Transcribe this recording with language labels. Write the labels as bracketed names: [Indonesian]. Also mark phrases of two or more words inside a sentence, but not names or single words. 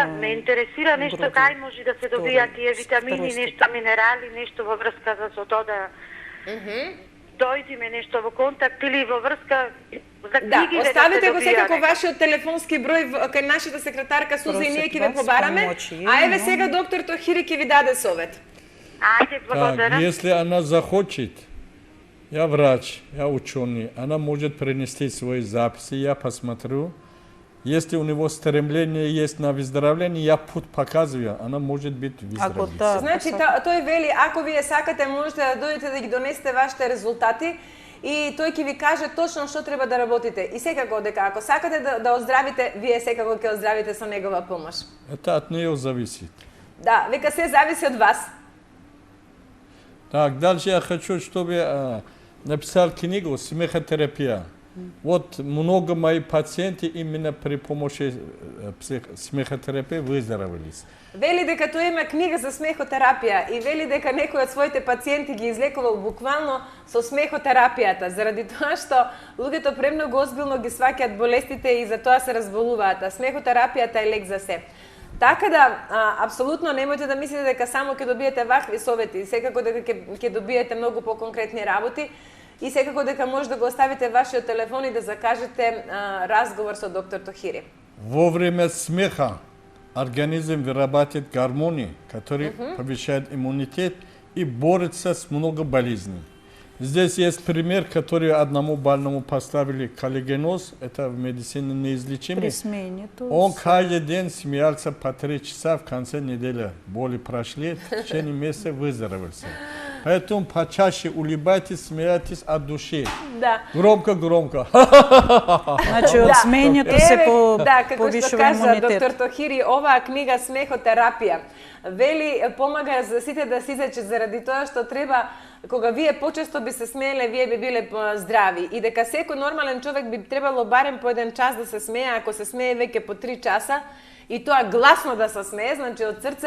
[Macedonian] Ме интересира нешто кај може да се добијат тие витамини, нешто минерали, нешто во врска со тоа да дојдиме нешто во контакт или во врска за Да, книги оставите го добија секако нека. вашиот телефонски број кај нашата секретарка Суза и ние ќе ве [Russian] Просит вас [Macedonian] побараме. помоќи, А еве но- сега доктор Тохири ќе ви даде совет. Ајде, [Russian] Так, [Macedonian] благодарам. [Russian] если она захочет, я врач, я ученый, она может принести свои записи, я посмотрю. Если у него стремление есть на выздоровление, я путь показываю, она может быть [Macedonian] Ако [Russian] выздоровлена. [Macedonian] таа Значи, тој вели, ако вие сакате, можете да дојдете да ги донесете вашите резултати и тој ќе ви каже точно што треба да работите. И секако дека ако сакате да оздравите, вие секако ќе оздравите со негова помош. [Russian] Это от нее зависит. [Macedonian] Да, века се зависи од вас. [Russian] Так, дальше я хочу, чтобы написал книгу «Смехотерапия». Вот много моих пациентов именно при помощи смехотерапии выздоровелись. [Macedonian] Вели дека тој има книга за смехотерапија и вели дека некој од своите пациенти ги излекувал буквално со смехотерапијата, заради тоа што луѓето премногу озбилно ги сваќаат болестите и за тоа се разболуваат, а смехотерапијата е лек за се. Така да, апсолутно немојте да мислите дека само ќе добиете вакви совети, секако дека ќе добиете многу поконкретни работи. и секако дека може да го оставите вашиот телефон и да закажете разговор со доктор Тохири. [Russian] Во время смеха организм вырабатывает гормоны, которые повышают иммунитет и борются с много болезней. Здесь есть пример, который одному больному поставили коллагеноз, это в медицине неизлечимый. При смене Он каждый день смеялся по 3 часа в конце недели. Боли прошли, в течение месяца выздоровелся. Поэтому почаще улыбайтесь, смейтесь от души. Да. Громко. [Macedonian] Значи, од сменето се како што повишува кажа имунитет. доктор Тохири, оваа книга Смехотерапија вели помага за сите да се излечат заради тоа што треба кога вие почесто би се смееле, вие би биле здрави и дека секој нормален човек би требало барем по 1 час да се смее, ако се смее веќе по 3 часа и тоа гласно да се смее, значи од срце